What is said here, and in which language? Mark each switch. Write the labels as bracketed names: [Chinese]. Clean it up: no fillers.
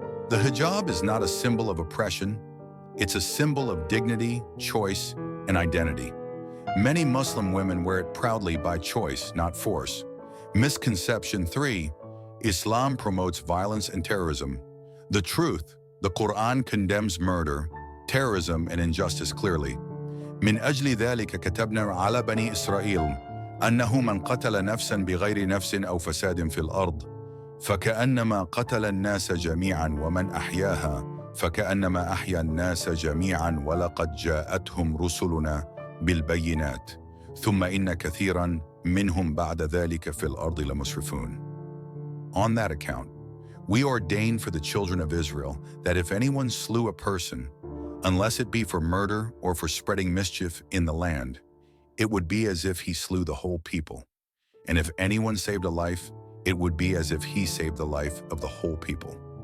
[English] The hijab is not a symbol of oppression. It's a symbol of dignity, choice, and identity. Many Muslim women wear it proudly by choice, not force. Misconception 3. Islam promotes violence and terrorism. The truth, the Quran condemns murder, terrorism, and injustice clearly. [Arabic] من أجل ذلك كتبنا على بني إسرائيل أنه من قتل نفسا بغير نفس أو فساد في الأرض فكأنما قتل الناس جميعا ومن أحياها فكأنما أحيا الناس جميعا ولقد جاءتهم رسلنا بالبينات ثم إن كثيرا منهم بعد ذلك في الأرض لمسرفون. [English] On that account, we ordained for the children of Israel that if anyone slew a person, unless it be for murder or for spreading mischief in the land, it would be as if he slew the whole people. And if anyone saved a life, it would be as if he saved the life of the whole people.